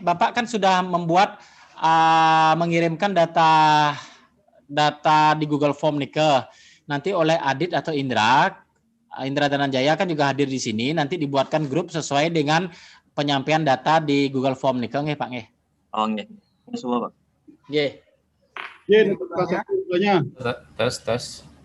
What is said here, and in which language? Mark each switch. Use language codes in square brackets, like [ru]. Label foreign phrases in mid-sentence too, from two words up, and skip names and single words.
[id] Bapak kan sudah membuat mengirimkan data di Google Form nih ke nanti oleh Adit atau Indra Dananjaya kan juga hadir di sini. Nanti dibuatkan grup sesuai dengan penyampaian data di Google Form nih ke nggih Pak nggih. Oh nggih. Semua Pak. Nggih. Tes.